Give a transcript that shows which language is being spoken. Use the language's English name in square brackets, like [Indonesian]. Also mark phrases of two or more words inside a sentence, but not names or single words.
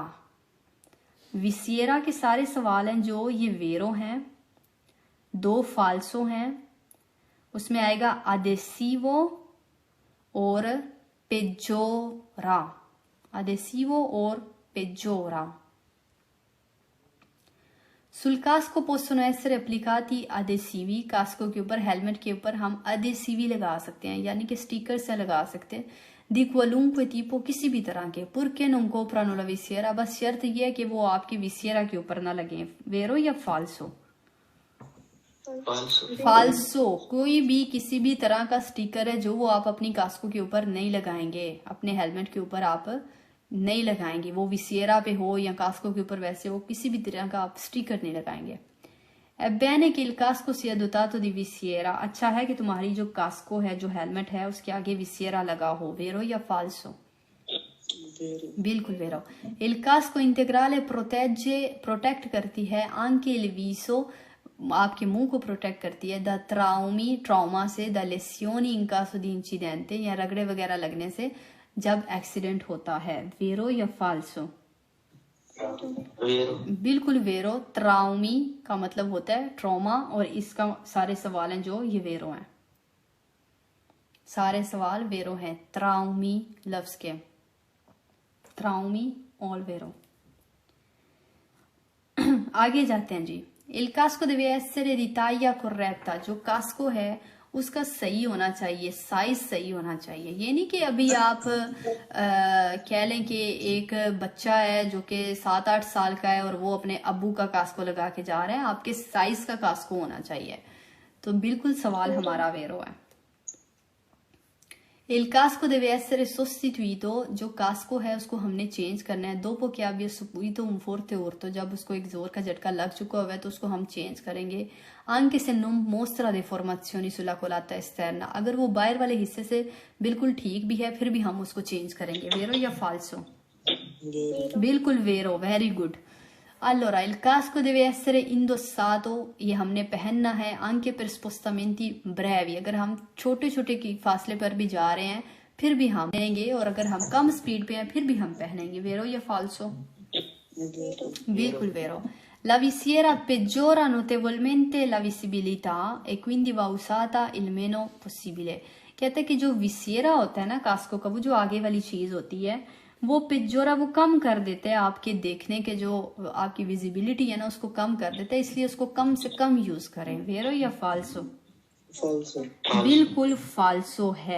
[Hindi] विसियरा के सारे सवाल हैं जो ये वेरो हैं, दो फाल्सो हैं, उसमें आएगा अदेसिवो और पेजोरा, अदेसिवो और पेजोरा। [Italian] sul casco possono essere applicati adesivi, [Hindi] कास्को के ऊपर, हेलमेट के ऊपर हम अदेसिवी लगा सकते हैं, यानी कि स्टिकर से लगा सकते हैं। [Italian] di qualunque tipo, [Hindi] किसी भी तरह के। [Italian] purché non coprano la visiera, [Hindi] बस शर्त यह है कि वो आपकी विसियरा के ऊपर ना लगे। वेरो या फाल्सो? फाल्सो कोई भी किसी भी तरह का स्टिकर है जो वो आप अपनी कास्को के ऊपर नहीं लगाएंगे, अपने हेलमेट के ऊपर आप नहीं लगाएंगे। वो विसिएरा पे हो या कास्को के ऊपर वैसे हो, किसी भी तरह का आप स्टिकर नहीं लगाएंगे। [Italian] Ebbene che il casco sia dotato di visiera, [Hindi] अच्छा है कि तुम्हारी जो कास्को है, जो हेलमेट है, उसके आगे विसिएरा लगा हो। वेरो या फाल्सो? बिल्कुल वेरो। [Italian] Il casco integrale [Hindi] प्रोटेक्ट करती है [Italian] anche il viso, आपके मुंह को प्रोटेक्ट करती है, da traumi से, da lesioni in caso di incidente, [Hindi] या रगड़े वगैरह लगने से जब एक्सीडेंट होता है। वेरो या फाल्सो? बिल्कुल वेरो। ट्राउमी का मतलब होता है ट्रॉमा, और इसका सारे सवाल हैं जो ये वेरो हैं, सारे सवाल वेरो हैं ट्राउमी लफ्ज के, ट्राउमी और वेरो। आगे जाते हैं जी। [Italian] Il casco deve essere di taglia corretta, [Hindi] जो कास्को है उसका सही होना चाहिए, साइज सही होना चाहिए। ये नहीं कि अभी आप कह लें कि एक बच्चा है जो कि 7-8 साल का है और वो अपने अब्बू का कास्को लगा के जा रहे हैं, आपके साइज का कास्को होना चाहिए। तो बिल्कुल सवाल हमारा वेरो है। [Italian] Il casco deve essere sostituito, [Hindi] जो कास्को है उसको हमने चेंज करना है। [Italian] dopo che abbia subito un forte urto, [Hindi] जब उसको एक जोर का झटका लग चुका हुआ है तो उसको हम चेंज करेंगे। [Italian] anche se non mostra deformazioni sulla colata esterna, [Hindi] अगर वो बाहर वाले हिस्से से बिल्कुल ठीक भी है फिर भी हम उसको चेंज करेंगे। वेरो या फाल्सो? बिल्कुल वेरो, [English] very good. [Italian] Allora, il casco deve essere indossato, [Hindi] ये हमने पहनना है [Italian] anche per spostamenti brevi, [Hindi] अगर हम छोटे छोटे की फासले पर भी जा रहे हैं फिर भी हम पहनेंगे, और अगर हम कम स्पीड पे हैं फिर भी हम पहनेंगे। वेरो या फाल्सो? बिल्कुल वेरो। [Italian] La visiera peggiora notevolmente la visibilità e quindi va usata il meno possibile। [Hindi] कहते हैं कि जो विसिएरा होता है ना कास्को का, वो जो आगे वाली चीज होती है, वो पिजोरा वो कम कर देते हैं आपके देखने के, जो आपकी विजिबिलिटी है ना उसको कम कर देते हैं, इसलिए उसको कम से कम यूज करें। वेरो या फाल्सो? बिल्कुल फाल्सो है।